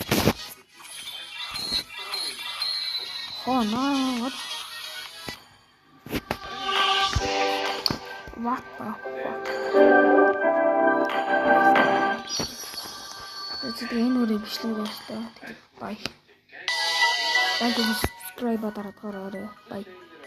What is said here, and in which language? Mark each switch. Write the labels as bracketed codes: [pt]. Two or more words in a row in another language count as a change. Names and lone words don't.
[mn] Хоноо. [en] What the fuck? [mn] Тэгээд энэ үрээ бичлэг байна. Bye. Subscribe дараад гараарай. Bye.